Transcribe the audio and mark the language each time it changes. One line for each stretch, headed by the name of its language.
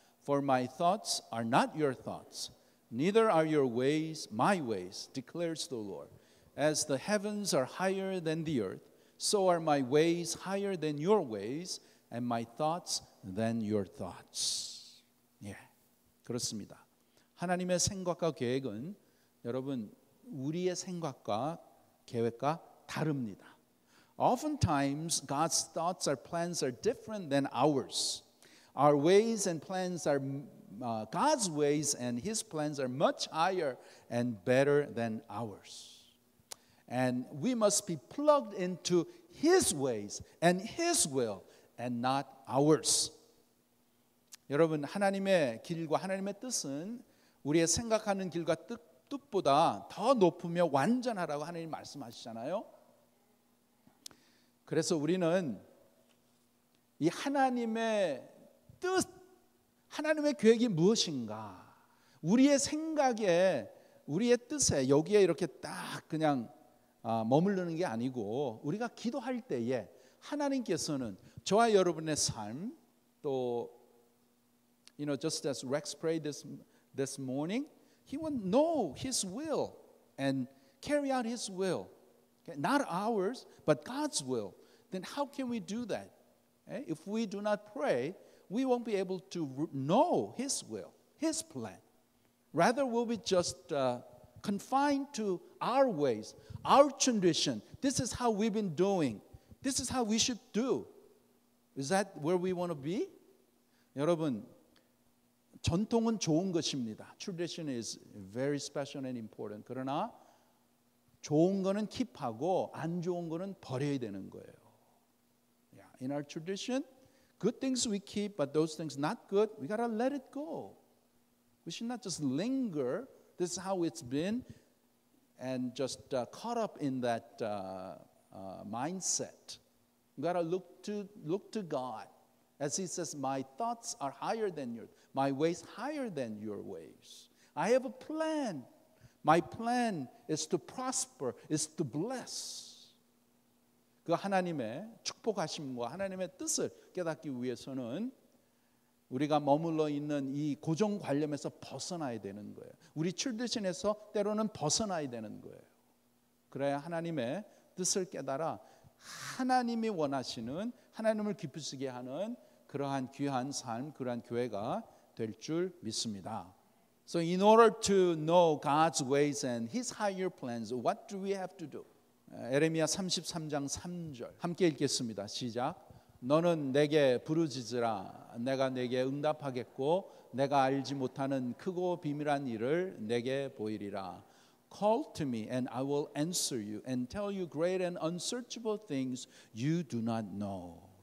English: For my thoughts are not your thoughts, neither are your ways my ways, declares the Lord. As the heavens are higher than the earth, so are my ways higher than your ways, and my thoughts than your thoughts.
Korean: 예, 그렇습니다. 하나님의 생각과 계획은 여러분 우리의 생각과 계획과 다릅니다.
English: Oftentimes God's thoughts or plans are different than ours. Our ways and plans are God's ways and His plans are much higher and better than ours. And we must be plugged into His ways and His will and not ours.
Korean: 여러분 하나님의 길과 하나님의 뜻은 우리의 생각하는 길과 뜻보다 더 높으며 완전하라고 하나님 말씀하시잖아요. 그래서 우리는 이 하나님의 뜻, 하나님의 계획이 무엇인가? 우리의 생각에, 우리의 뜻에 여기에 이렇게 딱 그냥 머무르는 게 아니고 우리가 기도할 때에 하나님께서는 저와 여러분의 삶 또
English: just as Rex prayed this morning, he would know His will
Korean: and carry out His will.
English: Okay? Not ours, but God's will. Then how can we do that? Okay? If we do not pray, we won't be able to know His will, His plan. Rather, we'll be just confined to our ways, our tradition. This is how we've been doing. This is how we should do. Is that where we want to be?
Korean: 여러분, 전통은 좋은 것입니다.
English: Tradition is very special and important.
Korean: 그러나 좋은 거는 킵하고 안 좋은 거는 버려야 되는 거예요.
English: In our tradition, good things we keep, but those things not good, we gotta let it go. We should not just linger. This is how it's been, and just caught up in that mindset. You gotta look to God, as He says, "My thoughts are higher than yours, my ways higher than your ways. I have a plan. My plan is to prosper, is to bless."
Korean: 그 하나님의 축복하심과 하나님의 뜻을 깨닫기 위해서는 우리가 머물러 있는 이 고정관념에서 벗어나야 되는 거예요. 우리 트래디션에서 때로는 벗어나야 되는 거예요. 그래야 하나님의 뜻을 깨달아 하나님이 원하시는, 하나님을 기쁘시게 하는 그러한 귀한 삶, 그러한 교회가 될 줄 믿습니다.
English: So in order to know God's ways and His higher plans, what do we have to do?
Korean: 에레미야 33장 3절 함께 읽겠습니다. 시작. 너는 내게 부르짖으라. 내가 내게 응답하겠고 내가 알지 못하는 크고 비밀한 일을 내게 보이리라.
English: Call to me and I will answer you and tell you great and unsearchable things you do not know.